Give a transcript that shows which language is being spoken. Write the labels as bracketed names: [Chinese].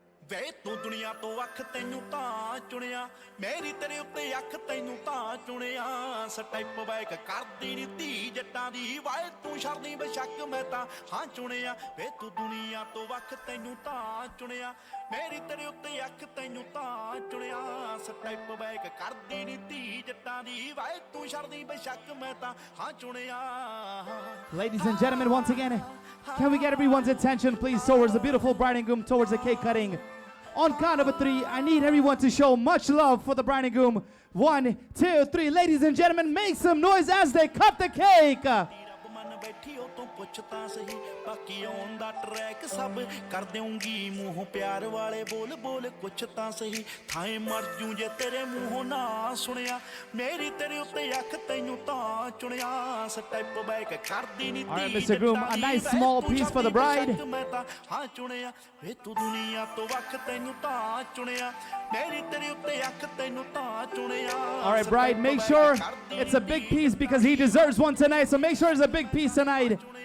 [Punjabi] ਵੇ ਤੂੰ ਦੁਨੀਆ ਤੋਂ ਅੱਖ ਤੈਨੂੰ ਤਾਂ ਚੁਣਿਆ ਮੇਰੀ ਤੇਰੇ ਉੱਤੇ ਅੱਖ ਤੈਨੂੰ ਤਾਂ ਚੁਣਿਆ ਸਟੈਪ ਬੈਕ ਕਰਦੀ ਨੀ ਧੀ ਜੱਟਾਂ ਦੀ ਵਾਏ ਤੂੰ ਸ਼ਰਨੀ ਬਸ਼ੱਕ ਮੈਂ ਤਾਂ ਹਾਂ ਚੁਣਿਆ ਵੇ ਤੂੰ ਦੁਨੀਆ ਤੋਂ ਅੱਖ ਤੈਨੂੰ ਤਾਂ ਚੁਣਿਆ ਮੇਰੀ ਤੇਰੇ ਉੱਤੇ ਅੱਖ ਤੈਨੂੰ ਤਾਂ ਚੁਣਿਆ ਸਟੈਪ ਬੈਕ ਕਰਦੀ ਨੀ ਧੀ ਜੱਟਾਂ ਦੀ ਵਾਏ ਤੂੰ ਸ਼ਰਨੀ ਬਸ਼ੱਕ ਮੈਂ ਤਾਂ ਹਾਂ ਚੁਣਿਆ [English] Ladies and gentlemen, once again, can we get everyone's attention, please, towards the beautiful bride and groom, towards the cake cutting? On count of 3, I need everyone to show much love for the bride and groom. 1, 2, 3. Ladies and gentlemen, make some noise as they cut the cake. [Punjabi] ਬੈਠੀ ਉਹ ਤੋਂ ਪੁੱਛ ਤਾਂ ਸਹੀ ਬਾਕੀ on ਦਾ track ਸਭ ਕਰ ਦੇਉਂਗੀ ਮੂੰਹੋਂ ਪਿਆਰ ਵਾਲੇ ਬੋਲ ਬੋਲ ਕੁਛ ਤਾਂ ਸਹੀ ਥਾਏ ਮਰ ਜੂ ਜੇ ਤੇਰੇ ਮੂੰਹੋਂ ਨਾ ਸੁਣਿਆ ਮੇਰੀ ਤੇਰੇ ਉੱਤੇ ਅੱਖ ਤੈਨੂੰ ਤਾਂ ਚੁਣਿਆ ਸਟੈਪ ਬੈਕ ਕਰਦੀ ਨੀ [English] All right, Mr. Groom, a nice small piece for the bride. [Punjabi] ਮੈਂ ਤਾਂ ਹਾਂ ਚੁਣਿਆ ਵੇ ਤੂੰ ਦੁਨੀਆ ਤੋਂ ਵੱਖ ਤੈਨੂੰ ਤਾਂ ਚੁਣਿਆ ਮੇਰੀ ਤੇਰੇ ਉੱਤੇ ਅੱਖ ਤੈਨੂੰ ਤਾਂ ਚੁਣਿਆ [English] All right, bride, make sure it's a big piece because he deserves one tonight. So make sure it's a big piece tonight.